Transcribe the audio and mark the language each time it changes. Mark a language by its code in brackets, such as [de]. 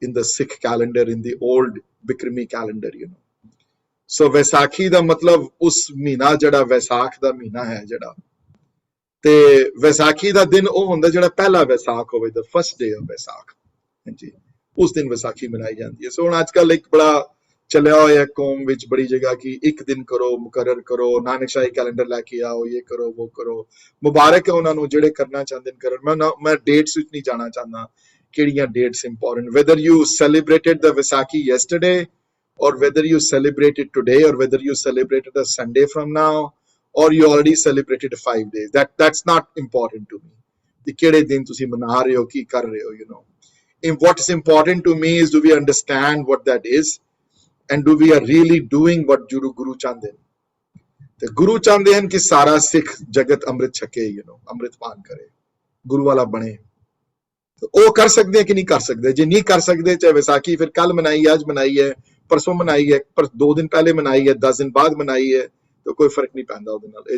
[en] Sikh calendar, in the old Bikrami calendar, So [pa] Vaisakhi ਦਾ ਮਤਲਬ ਉਸ ਮਹੀਨਾ ਜਿਹੜਾ ਵੈਸਾਖ ਦਾ ਮਹੀਨਾ ਹੈ ਜਿਹੜਾ, ਤੇ ਵੈਸਾਖੀ ਦਾ ਦਿਨ ਉਹ ਹੁੰਦਾ ਜਿਹੜਾ ਪਹਿਲਾ ਵੈਸਾਖ ਹੋਵੇ, [en] the first day of [pa] ਵੈਸਾਖ, ਹਾਂਜੀ, ਉਸ ਦਿਨ ਵਿਸਾਖੀ ਮਨਾਈ ਜਾਂਦੀ ਹੈ। ਸੋ ਹੁਣ ਅੱਜ ਕੱਲ ਇੱਕ ਬੜਾ ਚੱਲਿਆ ਹੋਇਆ ਕੌਮ ਵਿੱਚ ਬੜੀ ਜਗ੍ਹਾ ਕਿ ਇੱਕ ਦਿਨ ਕਰੋ, ਮੁਕਰਰ ਕਰੋ, ਨਾਨਕਸ਼ਾਹੀ ਕੈਲੰਡਰ ਲੈ ਕੇ ਆਓ, ਇਹ ਕਰੋ ਉਹ ਕਰੋ। ਮੁਬਾਰਕ ਹੈ ਉਹਨਾਂ ਨੂੰ ਜਿਹੜੇ ਕਰਨਾ ਚਾਹੁੰਦੇ ਨੇ ਕਰਨ। ਮੈਂ ਡੇਟਸ ਵਿੱਚ ਨਹੀਂ ਜਾਣਾ ਚਾਹੁੰਦਾ ਕਿਹੜੀਆਂ dates important, [en] whether you celebrated the Vaisakhi yesterday or whether you celebrate it today or whether you celebrated a Sunday from now or you already celebrated 5 days, that's not important to me [pa] ਕਿ ਕਿਹੜੇ ਦਿਨ ਤੁਸੀਂ ਮਨਾ ਰਹੇ ਹੋ, [en] ਕੀ ਕਰ ਰਹੇ ਹੋ, And what is important to me is, do we understand what that is and do we are really doing what Guru [pa] ਚਾਹੁੰਦੇ ਨੇ। ਤੇ ਗੁਰੂ ਚਾਹੁੰਦੇ ਹਨ ਕਿ ਸਾਰਾ ਸਿੱਖ ਜਗਤ ਅੰਮ੍ਰਿਤ ਛਕੇ, ਅੰਮ੍ਰਿਤ ਪਾਨ ਕਰੇ, ਗੁਰੂ ਵਾਲਾ ਬਣੇ। ਉਹ ਕਰ ਸਕਦੇ ਕਿ ਨਹੀਂ ਕਰ ਸਕਦੇ? ਜੇ ਨਹੀਂ ਕਰ ਸਕਦੇ, ਚਾਹੇ ਵਿਸਾਖੀ ਫਿਰ ਕੱਲ ਮਨਾਈ, ਅੱਜ ਮਨਾਈ ਹੈ, ਪਰਸੋਂ ਮਨਾਈ ਹੈ, ਪਰ 2 ਦਿਨ ਪਹਿਲੇ ਮਨਾਈ ਹੈ, 10 ਦਿਨ ਬਾਅਦ ਮਨਾਈ ਹੈ, ਤਾਂ ਕੋਈ ਫਰਕ ਨਹੀਂ ਪੈਂਦਾ ਉਹਦੇ ਨਾਲ।